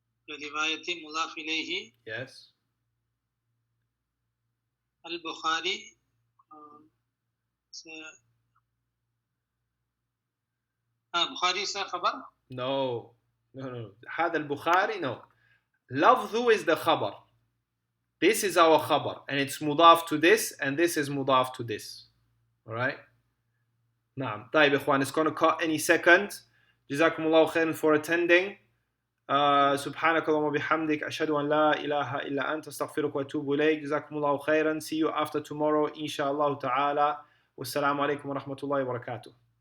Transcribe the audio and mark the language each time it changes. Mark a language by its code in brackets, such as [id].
[ar] رواية مضاف إليه. [en] Yes. [ar] البخاري بخاري [en] is a [ar] خبر. [en] No. [ar] هذا البخاري, [en] no. لفظ is the khabar. This is our khabar. And it's mudaf to this. And this is mudaf to this. Alright? [ar] نعم. طيب إخوان, [en] it's going to cut any second. [ar] جزاكم الله خيرا for attending. سبحانك اللهم وبحمدك أشهد أن لا إله إلا أنت أستغفرك وأتوب إليك. جزاكم الله خيرا. [en] See you after tomorrow [ar] إن شاء الله تعالى. والسلام عليكم ورحمة الله وبركاته.